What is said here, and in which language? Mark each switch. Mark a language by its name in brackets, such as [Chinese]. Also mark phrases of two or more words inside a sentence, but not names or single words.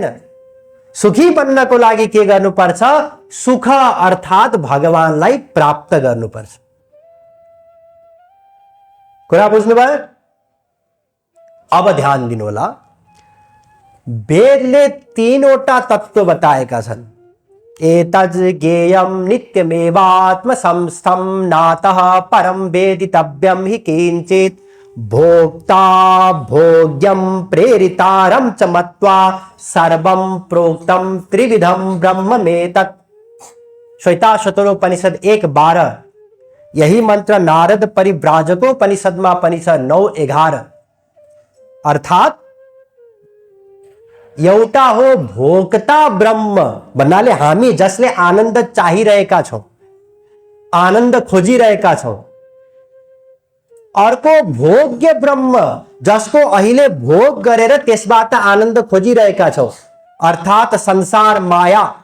[Nepali] सुखी बन्नको लागि के गर्नुपर्छ? सुख अर्थात् भगवानलाई प्राप्त गर्नुपर्छ। कुरा बुझ्नुभयो? अब ध्यान दिनु होला। वेदले 3वटा तत्व बताएका छन्। [Sanskrit] एतज् ज्ञेयं नित्यमेवात्म संस्थं नातः परम वेदितव्यं हि किंचित् भोक्ता भोग्यं प्रेरितारं च मत्वा सर्वं प्रोक्तं त्रिविधं ब्रह्ममेतत्। [Nepali] श्वेताश्वतरोपनिषद 1:12। यही मंत्र नारद परिव्राजकोपनिषदमा पनि छ 9:11। अर्थात् एउटा हो भोक्ता ब्रह्म भन्नाले हामी जसले आनन्द चाहिरहेका छौं, आनन्द खोजिरहेका छौं। अर्को भोग्य ब्रह्म जसको अहिले भोग गरेर त्यसबाट आनन्द खोजिरहेका छौं, अर्थात् संसार माया।